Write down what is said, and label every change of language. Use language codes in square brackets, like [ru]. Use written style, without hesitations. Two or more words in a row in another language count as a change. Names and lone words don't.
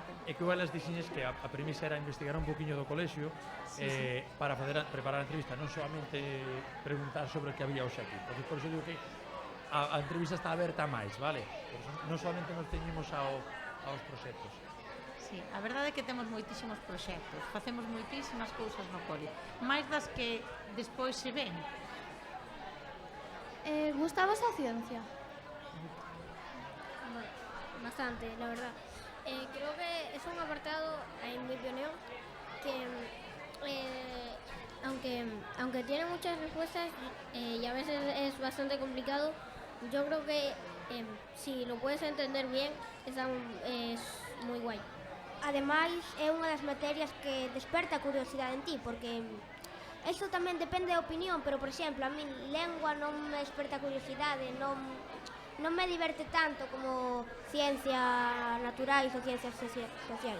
[gl] E que igual as dixiñes que a premisa era investigar un poquinho do colexio para preparar a entrevista, non solamente preguntar sobre o que había hoxe aquí, porque por iso digo que a entrevista está aberta a máis, vale? Por iso non solamente nos teñimos aos proxectos. Sí, a verdade é que temos moitísimos proxectos, facemos moitísimas cousas no cole, máis das que despois se ven. Gustabas a ciencia? [es] Bastante, la verdad. Creo que es un apartado, en mi opinión, que aunque tiene muchas respuestas y a veces es bastante complicado, yo creo que si lo puedes entender bien, es muy guay. [gl] Ademais, é unha das materias que desperta a curiosidade en ti, porque iso tamén depende da opinión, pero, por exemplo, a min lengua non me desperta curiosidade, non me diverte tanto como ciencias naturais ou ciencias sociais.